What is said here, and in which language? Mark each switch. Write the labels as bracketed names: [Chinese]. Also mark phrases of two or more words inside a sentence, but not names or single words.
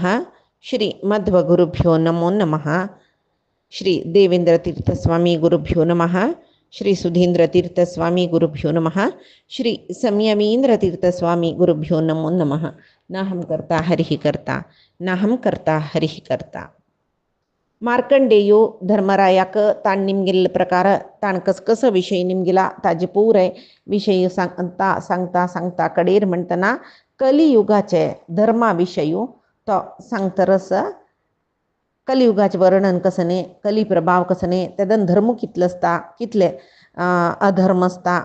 [Sanskrit] श्री मध्वगुरुभ्यो नमो नमः। श्री देवेंद्रतीर्थस्वामी गुरुभ्यो नमः। श्री सुधींद्रतीर्थस्वामी गुरुभ्यो नमः। श्री संयमींद्रतीर्थस्वामी गुरुभ्यो नमो नमः। नाहं कर्ता हरिः कर्ता नाहं कर्ता हरिः कर्ता. [Konkani] मार्कंडेयो धर्मरायाक ताण निमगेल्ले प्रकार ताण कसकस विषय निमगेला ताजे पुरे विषय सांगता सांगता सांगता कडेर म्हणतना कलियुगाचे धर्माविषयी तो सांगतरस. कलियुगाचे वर्णन कसने कली प्रभाव कसने तेदन धर्म कितले असता कितले अधर्म असता.